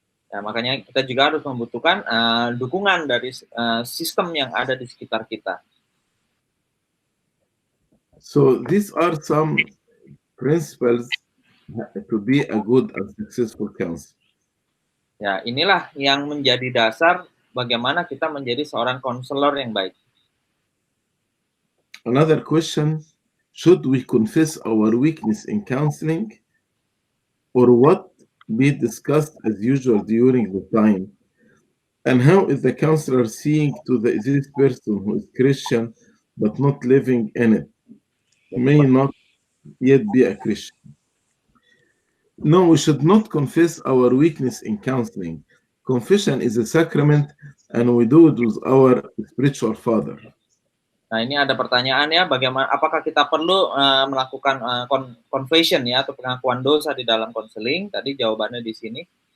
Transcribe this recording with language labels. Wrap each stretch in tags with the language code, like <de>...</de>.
<id>Ya, makanya kita juga harus membutuhkan dukungan dari sistem yang ada di sekitar kita.</id> <en>So these are some principles to be a good and successful counselor.</en> <id>Ya, inilah yang menjadi dasar bagaimana kita menjadi seorang konselor yang baik.</id> <en>Another question, should we confess our weakness in counseling, or what be discussed as usual during the time? And how is the counselor seeing to this person who is Christian but not living in it, may not yet be a Christian? No, we should not confess our weakness in counseling. Confession is a sacrament and we do it with our spiritual father.</en> <id>Nah, ini ada pertanyaan ya, bagaimana apakah kita perlu melakukan confession ya atau pengakuan dosa di dalam konseling? Tadi jawabannya di sini.</id>